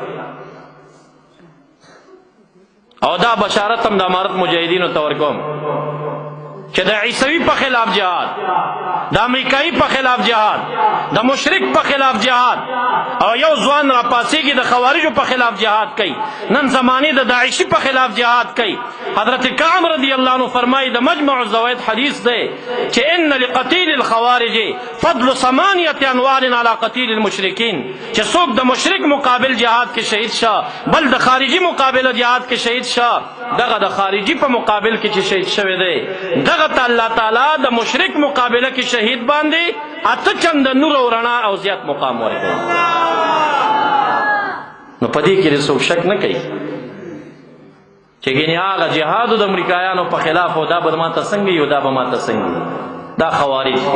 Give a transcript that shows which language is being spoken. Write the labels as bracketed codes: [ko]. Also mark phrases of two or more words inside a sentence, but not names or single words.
[ps] او دا بشارت هم د امارت مجاهدینو ته ورکوم چې د عیسوي په خلاف جهاد، د امریکایي په خلاف جهاد، د مشرک په خلاف جهاد، او یو ځوان را پاسېږي د خوارجو په خلاف جهاد کوي، نن زمانې د داعشي په خلاف جهاد کوي. حضرت کعب [ar] رضی اللہ عنہ [ps] فرمائی د مجمع الزوائد حدیث دے کہ [ar] ان لقتیل الخوارج فضل 8 انوار علی قتیل المشرکین، [ps] کہ څوک د مشرک مقابل جهاد کې شهید شاه بل د خارجي مقابل جهاد کې شهید شاه، دغه د خارجي په مقابل کې چې شهید شوی دی دغه ته الله تعالی د مشرک مقابله کې شهید باندې 8 چند نور او رڼا او زیات مقام ورکوي. نو پدې کې څوک شک نه کوي چې ګینه هغه جهاد د امریکایانو په خلاف او دا به ماته څنګه یو دا به ماته څنګه دا خوارج دي.